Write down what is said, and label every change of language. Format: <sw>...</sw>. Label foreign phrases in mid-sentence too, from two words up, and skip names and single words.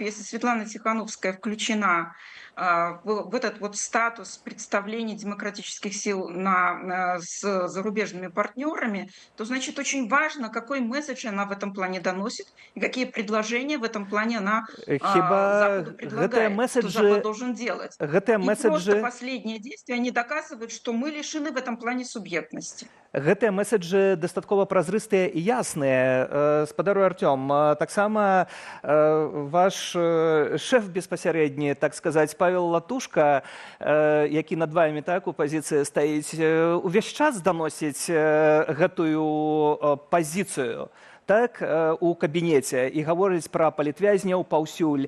<ru>Если Светлана Тихановская включена в этот вот статус представлений демократических сил с зарубежными партнерами, то значит очень важно, какой месседж она в этом плане доносит и какие предложения в этом плане она Западу предлагает, что Запад должен делать. И просто последнее действие, они доказывают, что мы лишены в этом плане субъектности.</ru> <be>Гэтыя месседжы дастаткова празрыстыя і ясныя. Спадару Артём, таксама ваш шэф беспасярэдні, так сказаць, Павел Латушка, які над вамі так у пазіцыі стаіць, увесь час даносіць гэтую пазіцыю так у кабінеце і гаворыць пра палітвязняў паўсюль.</be>